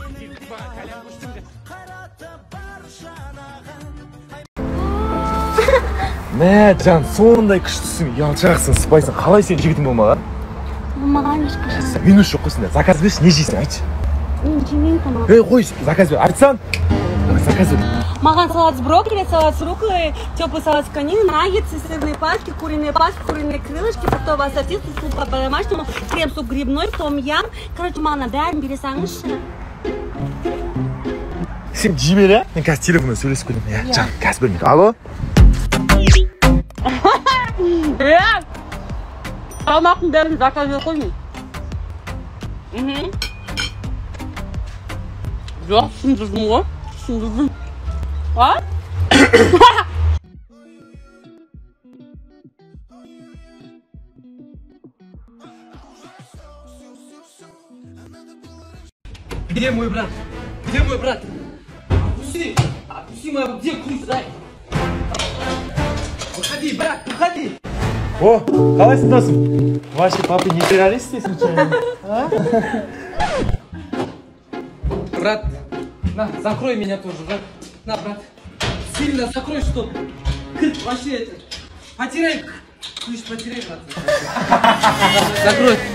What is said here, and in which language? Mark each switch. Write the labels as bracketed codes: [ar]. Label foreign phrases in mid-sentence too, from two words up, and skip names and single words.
[kk] Мә, жан, сондай күштісің, ұялшақсың, сыпайсың. Қалай сен жігітің болмаған? Болмаған ешқашан. Мен өз жоқ қойсың, заказ берші, не жейсің, айтшы. Мен жемеймін тамақ. Ей, қой, заказ бер, айтсам. Заказ бер. [ru] Маған салат с брокколи, салат с рукколой, теплый салат с конины, наггетсы, сырные паски, куриные крылышки, фруктовое ассорти, суп по-домашнему, крем-суп грибной, том-ям. [kk] Короче, маған бәрін бере салыңызшы. Сен жей бер, мен қазір телефонмен сөйлесіп келемін, иә. Жан, қазір бермейді. Алло? Тамақтың бәрін заказ ет қоймын. Жоқ, түсіндірдім ғой. Түсіндірдім. А? [ru] Где мой брат? Где мой брат? Отпусти моего, где ключ, дай? Выходи, брат, выходи! О, [kk] қалайсың досым? [ru] Ваши папы не террористы случайно? Брат, на, закрой меня тоже, брат. На, брат. Сильно закрой, что вообще это. Потеряй. Ключ потеряй, брат. Закрой.